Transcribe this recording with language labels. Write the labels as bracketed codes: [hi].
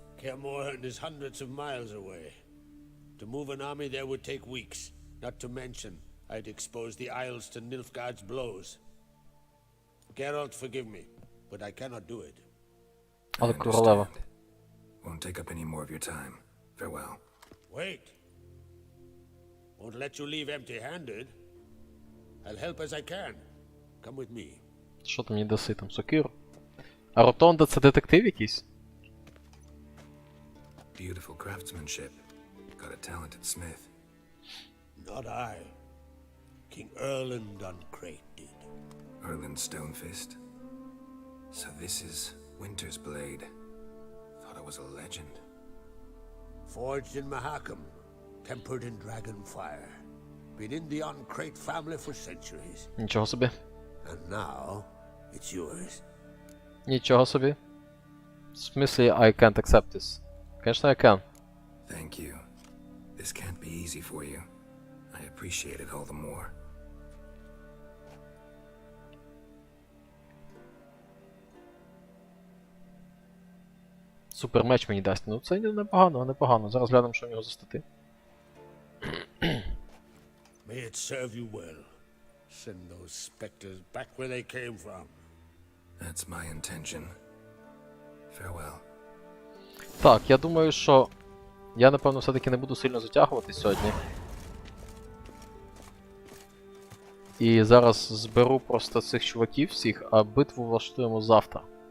[en] Kaer Morhen is hundreds of miles away. To move an army there would take weeks, not to mention I'd expose the Isles to Nilfgaard's blows. Geralt, forgive me, but I cannot do it. [uk] Але королева. [en] Won't take up any more of your time. Farewell. Wait. Won't let you leave empty-handed. I'll help as I can. Come with me. [uk] Що ти мені даси там, сокиру? А Ротонда це детектив якийсь? [en] Beautiful craftsmanship. Got a talented smith. Not I. King Erland Uncrate did. Erland Stonefist. So this is Winter's blade. Thought it was a legend. Forged in Mahakam, tempered in dragon fire. Been in the Uncrate family for centuries. [uk] Нічого собі. [en] And now, it's yours. [uk] Нічого собі. В смислі, [en] I can't accept this. [ru] Конечно, [en] I can. Thank you. This can't be easy for you. I appreciate it all the more. [uk] Супер меч мені дасть. Ну це непогано, непогано. Зараз глянемо, що в нього за стати. [en] May it serve you well. Send those specters back where they came from. That's my intention. Farewell. [uk] Так, я думаю, що я, напевно, все-таки не буду сильно затягувати сьогодні. І зараз зберу просто цих чуваків всіх, а битву влаштуємо завтра.